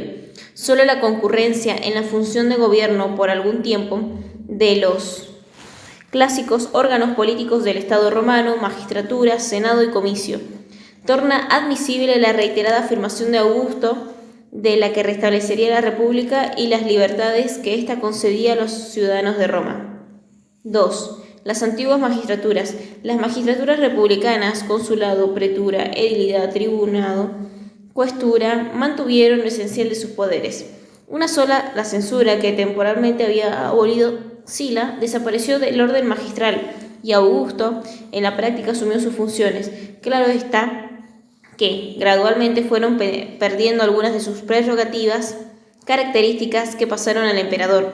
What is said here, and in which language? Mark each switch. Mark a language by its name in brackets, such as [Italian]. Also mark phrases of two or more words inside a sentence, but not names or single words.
[Spanish] Solo la concurrencia en la función de gobierno por algún tiempo de los clásicos órganos políticos del Estado romano, magistratura, senado y comicio, torna admisible la reiterada afirmación de Augusto de la que restablecería la república y las libertades que ésta concedía a los ciudadanos de Roma. 2. Las antiguas magistraturas. Las magistraturas republicanas, consulado, pretura, edilidad, tribunado, cuestura, mantuvieron lo esencial de sus poderes. Una sola, la censura, que temporalmente había abolido Sila, desapareció del orden magistral y Augusto en la práctica asumió sus funciones. Claro está que gradualmente fueron perdiendo algunas de sus prerrogativas características que pasaron al emperador.